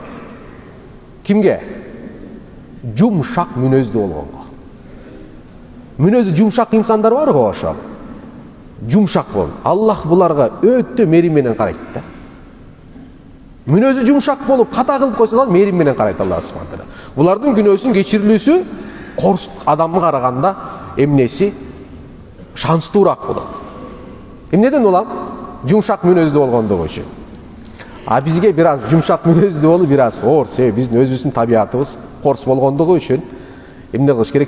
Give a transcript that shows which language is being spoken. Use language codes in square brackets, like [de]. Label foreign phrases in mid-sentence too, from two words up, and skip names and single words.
[ky] Кимге? Жумшак мүнөздүү болгонго. Мүнөзү жумшак инсандар бар го ошол. Жумшак бол. Аллах буларга өтө мээрим менен карайт да. Мүнөзү жумшак болуп ката кылып койсо да мээрим менен карайт [ar] الله سبحانه وتعالى. [ky] Булардын күнөөсүн кечирилүүсү корс адамга караганда эмнеси шанстуураак болот. Эмнеден улам? Жумшак мүнөздүү болгондугу үчүн. А бизге бир аз жумшак мүнөздүү болуп бир аз оор, себеби биздин өзүбүздүн табиятыбыз корс болгондугу үчүн эмне кылыш керек?